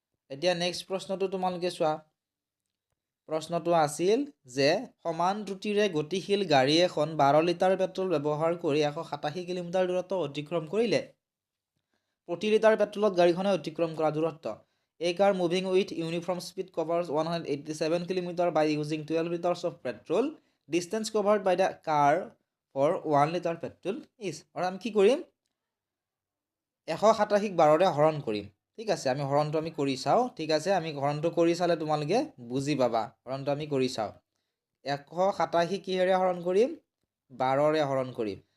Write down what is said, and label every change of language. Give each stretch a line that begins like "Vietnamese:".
Assamese: এতিয়া নেক্সট প্ৰশ্নটো তোমালোকে চোৱা। প্ৰশ্নটো আছিল যে সমান ত্ৰুটিৰে গতিশীল গাড়ী এখন 12 লিটাৰ পেট্ৰল ব্যৱহাৰ কৰি 187 কিলোমিটাৰ দূৰত্ব অতিক্ৰম কৰিলে। প্ৰতি লিটাৰ পেট্ৰলত গাড়ীখনে অতিক্ৰম কৰা দূৰত্ব।
English: A car moving with uniform speed covers 187 kilometers by using 12 liters of petrol distance covered by the car for 1 litre petrol is.
Assamese: আৰু আমি কি কৰিম 187ক 12ৰে হৰণ কৰিম। ঠিক আছে, আমি হৰণটো আমি কৰি চাওঁ। ঠিক আছে, আমি হৰণটো কৰি চালে তোমালোকে বুজি পাবা। হৰণটো আমি কৰি চাওঁ। 187 কিহেৰে হৰণ কৰিম 12ৰে হৰণ কৰিম।